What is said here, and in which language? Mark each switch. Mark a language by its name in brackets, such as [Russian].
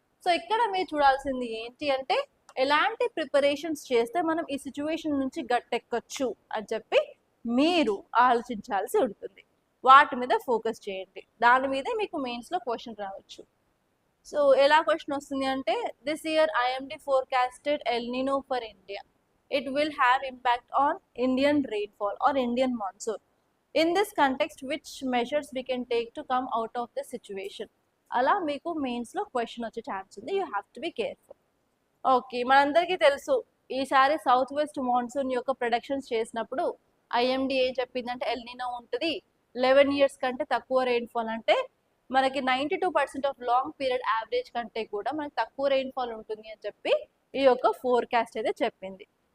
[Telugu] So ఇక్కడ మీరు చూడాల్సింది ఏంటి అంటే ఎలాంటి ప్రిపరేషన్స్ చేస్తే మనం ఈ సిచ్యువేషన్ నుంచి గట్టెక్కచ్చు అని చెప్పి మీరు ఆలోచించాల్సి ఉంటుంది. వాటి మీద ఫోకస్ చేయండి, దాని మీదే మీకు మెయిన్స్లో క్వశ్చన్ రావచ్చు. సో ఎలా క్వశ్చన్ వస్తుంది అంటే [English] This year IMD forecasted El Nino for India. It will have impact on Indian rainfall or Indian monsoon. In this context, which measures we can take to come out of this situation? [Telugu] అలా మీకు మెయిన్స్లో question వచ్చే chance ఉంది. [English] You have to be careful. [Telugu] Okay, మనందరికీ తెలుసు ఈసారి south west monsoon యొక్క productions చేసినప్పుడు ఐఎండి ఏం చెప్పిందంటే ఎల్ నినో ఉంటుంది, 11 years కంటే తక్కువ రెయిన్ఫాల్. అంటే మనకి 92% ఆఫ్ లాంగ్ పీరియడ్ యావరేజ్ కంటే కూడా మనకి తక్కువ రెయిన్ఫాల్ ఉంటుంది అని చెప్పి ఈ యొక్క ఫోర్కాస్ట్ అయితే చెప్పింది.